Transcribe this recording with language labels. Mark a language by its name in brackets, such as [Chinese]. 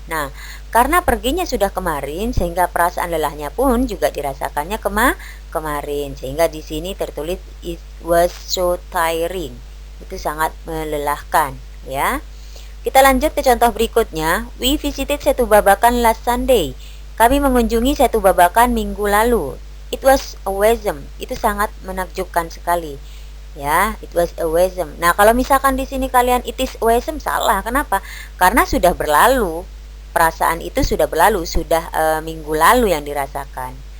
[Indonesian] Nah, karena perginya sudah kemarin sehingga perasaan lelahnya pun juga dirasakannya kemarin. Sehingga di sini tertulis [English] it was so tiring. [Indonesian] Itu sangat melelahkan ya. Kita lanjut ke contoh berikutnya. [English] We visited Setu Babakan last Sunday. [Indonesian] Kami mengunjungi Setu Babakan minggu lalu. [English] It was awesome. [Indonesian] Itu sangat menakjubkan sekali. Ya, [English] it was awesome. [Indonesian] Nah, kalau misalkan di sini kalian [English] it is awesome, [Indonesian] salah. Kenapa? Karena sudah berlalu. Perasaan itu sudah berlalu, sudah minggu lalu yang dirasakan.